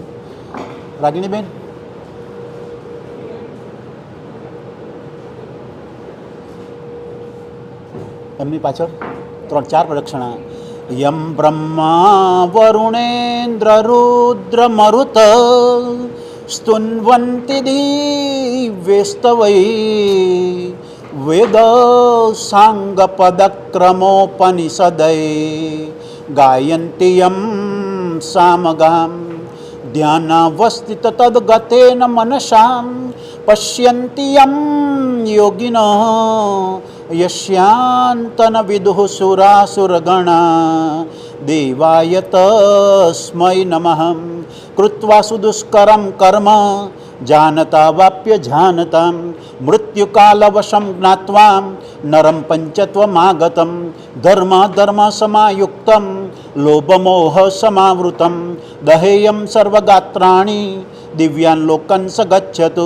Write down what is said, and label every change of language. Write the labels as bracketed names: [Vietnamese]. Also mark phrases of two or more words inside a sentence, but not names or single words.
[Gujarati] Ragini Ben. એમની પાછળ 3-4 પ્રદક્ષિણા. [Sanskrit] યમ બ્રહ્મા વરુણેન્દ્ર રુદ્ર મરુત સ્તુન્વન્તિ દિવ્યેસ્તવૈ વેદ સાંગ પદક્રમોપનિષદૈ ગાયન્તિ યમ સામગામ ध्यानावस्थित तद्गतेन मनसां पश्यन्ति यं योगिनः यस्यान्तन विदुः सुरासुरगणा देवाय तस्मै नमः कृत्वा सुदुष्करं कर्म जानता वाप्य जानतां मृत्युकालवशं ज्ञात्वा नरं पञ्चत्वमागतं धर्माधर्मसमायुक्तं लोभमोह समावृतं दहेयं सर्वगात्राणि दिव्यान् लोकन् स गच्छतु.